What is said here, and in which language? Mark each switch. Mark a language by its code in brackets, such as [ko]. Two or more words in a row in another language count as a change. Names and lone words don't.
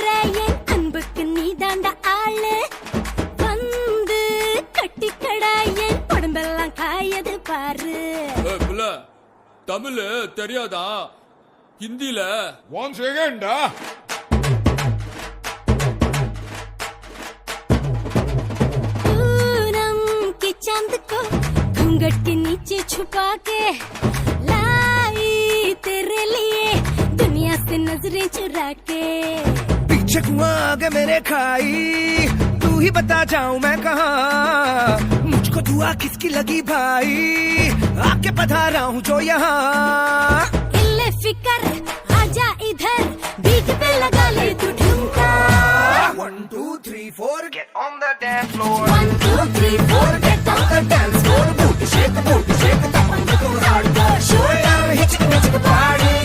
[ta] என் அன்புக்கு நீதாண்டா ஆளு வந்து கட்டிக்கடா என் உடம்பெல்லாம் காயது பாரு புள்ள தமிழ் தெரியாதா ஹிந்தில [en] one second [hi] पूनम के चांद को घूंघट के नीचे छुपा के लाई तेरे लिए दुनिया से नजरें चुरा के पीछे कुआं आगे मेरे खाई तू ही बता जाऊं मैं कहाँ मुझको दुआ किसकी लगी भाई आके पधारा हूँ जो यहाँ इल्ले फिकर आजा इधर बीट पे लगा ले तू ठुमका [en] 1 2 3 4 get on the dance floor 1 2 3 4 get on the dance floor booty shake the tap on the hardcore shoulder hit the party